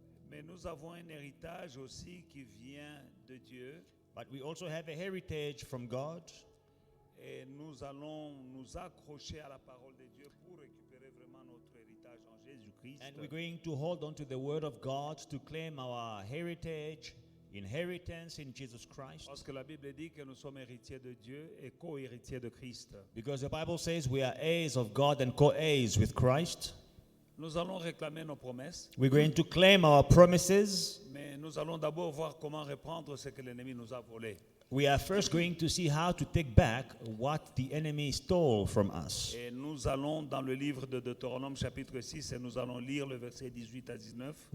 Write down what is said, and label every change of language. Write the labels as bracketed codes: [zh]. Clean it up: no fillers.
[fr] Mais nous avons un héritage aussi qui vient de Dieu [en] but we also have a heritage from God, [fr] et nous allons nous accrocher à la parole de Dieu pour récupérer vraiment notre héritage en Jésus-Christ. [en] and we're going to hold on to the Word of God to claim our heritage, inheritance in Jesus Christ. [fr] Parce que la Bible dit que nous sommes héritiers de Dieu et co-héritiers de Christ. [en] Because the Bible says we are heirs of God and co-heirs with Christ. [fr] Nous allons réclamer nos promesses, [en] We're going to claim our promises. [fr] mais nous allons d'abord voir comment reprendre ce que l'ennemi nous a volé. [en] We are first going to see how to take back what the enemy stole from us. [fr] Et nous allons dans le livre de Deutéronome chapitre 6 et nous allons lire le verset 18 à 19.